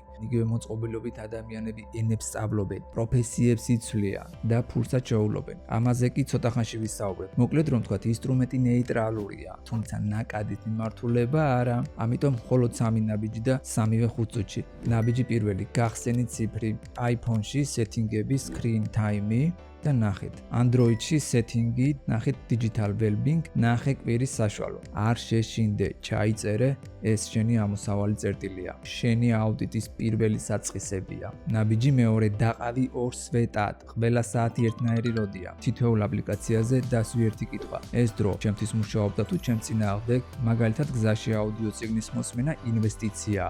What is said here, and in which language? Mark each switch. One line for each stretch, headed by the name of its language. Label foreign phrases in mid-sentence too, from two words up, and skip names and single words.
Georgian: იგივე მოწყობილობით ადამიანები ენებს სწავლობენ, პროფესიებს იცვლიან და ფულსაც შეუვლობენ. ამაზე კი ცოტა ხანში ვისაუბრებ. მოკლედ რომ თქვათ, ინსტრუმენტი ნეიტრალურია, თუმცა ნაკადის მიმართულება არა. ამიტომ მხოლოდ 3 ნაბიჯი და 3-ვე 5 წუთში. ნაბიჯი პირველი, გახსენი ციფრი, iPhone-ში სეტინგები,
English: screen time-
Georgian: ი და ნახეთ. Android-ში სეტინგი, ნახეთ
English: digital well-being,
Georgian: ნახე კვირის საშუალო. არ შეშინდე, ჩაიწერე, ეს შენი ამოსავალი წერტილია. შენი აუდიტის პირველი საწყისებია. ნაბიჯი მეორე, დაყავი 2 სვეტად. ყველა საათი ერთნაირი როდია. თითოეულ აპლიკაციაზე დასვი ერთი კითხვა. ეს დრო ჩემთვის მუშაობდა თუ ჩემ წინააღმდეგ? მაგალითად, გზაში აუდიო წიგნის მოსმენა ინვესტიციაა.